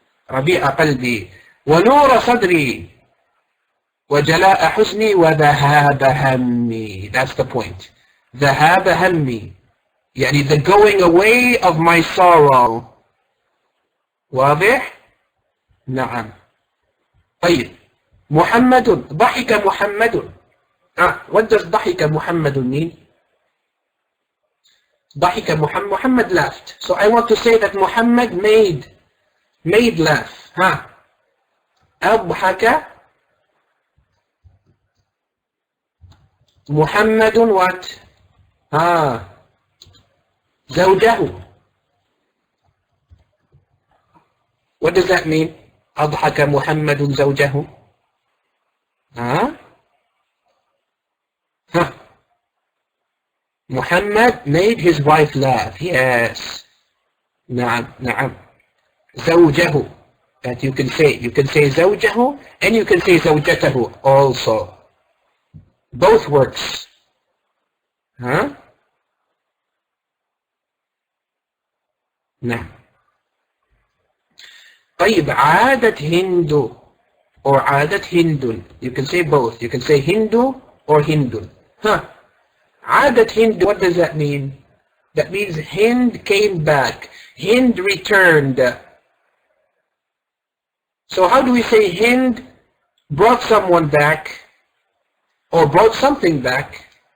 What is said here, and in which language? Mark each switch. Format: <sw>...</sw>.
<ar>ربيع قلبي ونور صدري وجلاء حزني وذهاب همي.</ar> <en>That's the point.</en> <ar>ذهاب همي,</ar> <en>the going away of my sorrow.</en> <ar>واضح؟ نعم. طيب. محمد, ضحك محمد.</ar> <en>What does</en> <ar>ضحك محمد</ar> <en>mean? ضحك Muhammad laughed. So I want to say that Muhammad made laugh.</en> <ar>أضحك محمد</ar> <en>what?</en> <ar>زوجه.</ar> <en>What does that mean?</en> <ar>أضحك محمد زوجه.</ar> <en>Muhammad made his wife laugh. Yes.</en> <ar>نعم نعم. زوجه.</ar> <en>That you can say زوجه and you can say زوجته also. Both works. نعم.</en> <ar>طيب عادة هند or عادة هند.</ar> <en>You can say both. You can say Hindu or Hindun. عادة Hind, what does that mean? That means Hind came back. Hind returned. So how do we say Hind brought someone back or brought something back?</en>